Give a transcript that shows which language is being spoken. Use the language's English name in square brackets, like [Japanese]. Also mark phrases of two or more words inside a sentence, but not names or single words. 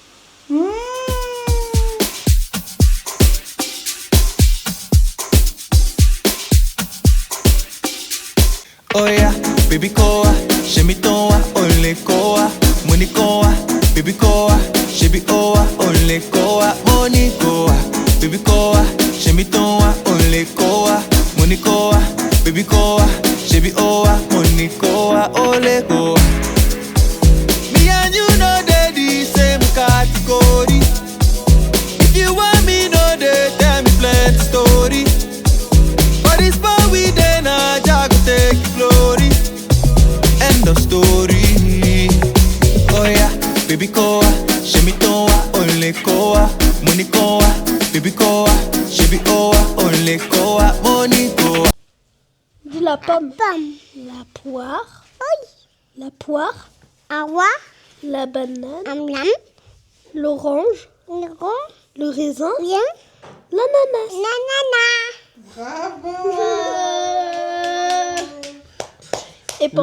[Nigerian Pidgin] Oh yeah, baby koa, shemi toa, ole koa, money koa, baby koa, shebi oa, ole koa, money koa, baby koa, shemi toa, ole koa, money koa, baby koa, shebi oa, money koa, ole koa. Me and you know they the same category. If you want me, no they tell me plenty story. But it's for we then I go take glory. End of story. Oh yeah, baby koa, shemi toa, ole koa, money koa, baby koa, shebi oa, ole koa, money koa. [French] Dis la pomme. La poire. La poire. La banane. L'orange. Le raisin. L'ananas. Bravo! Et pour